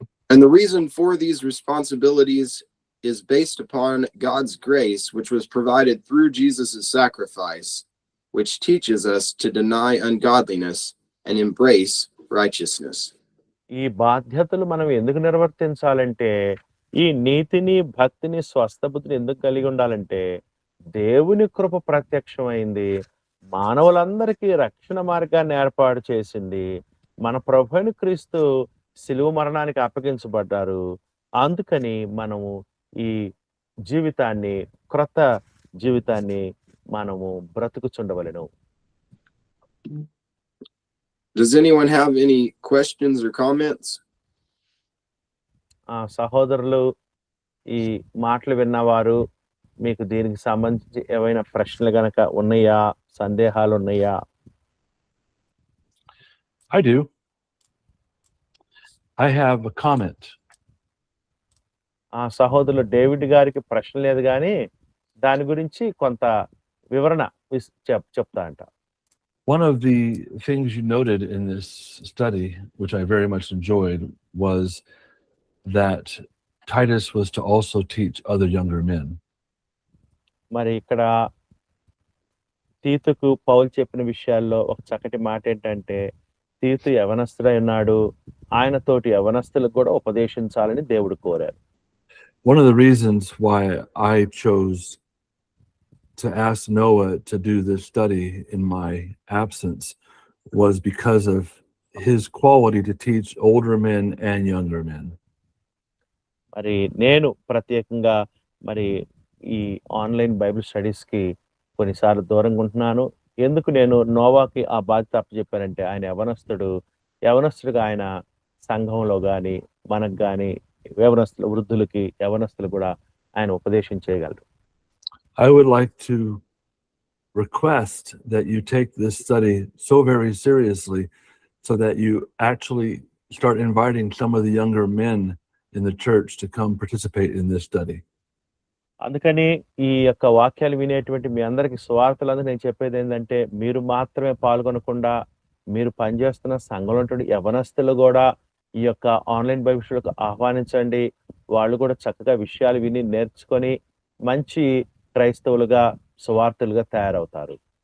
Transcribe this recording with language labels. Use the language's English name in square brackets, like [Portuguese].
[English] And the reason for these responsibilities is based upon God's grace, which was provided through Jesus' sacrifice, which teaches us to deny ungodliness and embrace righteousness. [Telugu] ఈ బాధ్యతలు మనం ఎందుకు నిర్వర్తించాలంటే, ఈ నీతిని, భక్తిని, స్వస్థ బుద్ధిని ఎందుకు కలిగి ఉండాలంటే, దేవుని కృప ప్రత్యక్షమైంది. మానవులందరికీ రక్షణ మార్గాన్ని ఏర్పాటు చేసింది మన ప్రభువైన క్రీస్తు శిలువ మరణానికి అప్పగించబడ్డారు. అందుకని మనము ఈ జీవితాన్ని, క్రొత్త జీవితాన్ని మనము బ్రతుకుచుండవలెను. [English] Does anyone have any questions or comments? [Telugu] సహోదరులు, ఈ మాటలు విన్నవారు మీకు దీనికి సంబంధించి ఏవైనా ప్రశ్నలు గనక ఉన్నాయా, సందేహాలు ఉన్నాయా? [English] I do. I have a comment. [Telugu] సహోదరులు డేవిడ్ గారికి ప్రశ్న లేదు కానీ దాని గురించి కొంత వివరణ చెప్తా అంట. [English] One of the things you noted in this study, which I very much enjoyed, was that Titus was to also teach other younger men. [Telugu] మరి ఇక్కడ తీతుకు పౌలు చెప్పిన విషయాల్లో ఒక చక్కటి మాట ఏంటంటే, తీతు యవనస్తుడై ఉన్నాడు, ఆయనతోటి యవనస్తులకు కూడా ఉపదేశించాలని దేవుడు కోరారు. [English] One of the reasons why I chose to ask Noah to do this study in my absence was because of his quality to teach older men and younger men. [Telugu] మరి నేను ప్రత్యేకంగా మరి ఈ ఆన్లైన్ బైబిల్ స్టడీస్ కి కొన్నిసార్లు దూరంగా ఉంటున్నాను. ఎందుకు నేను నోవాకి ఆ బాధ్యత అప్పచెప్పానంటే, ఆయన యవనస్తుడుగా ఆయన సంఘంలో గాని, మనకు గాని, యవనస్తుల వృద్ధులకి, యవనస్తులు కూడా ఆయన ఉపదేశం చేయగలరు. [English] I would like to request that you take this study so very seriously so that you actually start inviting some of the younger men in the church to come participate in this study. [Telugu] అందుకని ఈ యొక్క వాక్యాలు వినేటువంటి మీ అందరికి సువార్తలందరూ నేను చెప్పేది ఏంటంటే, మీరు మాత్రమే పాల్గొనకుండా మీరు పనిచేస్తున్న సంఘంలో యవనస్తులు కూడా ఈ యొక్క ఆన్లైన్ బైబిల్కి ఆహ్వానించండి. వాళ్ళు కూడా చక్కగా విషయాలు విని నేర్చుకొని మంచి క్రైస్తవులుగా, సువార్తలుగా తయారవుతారు.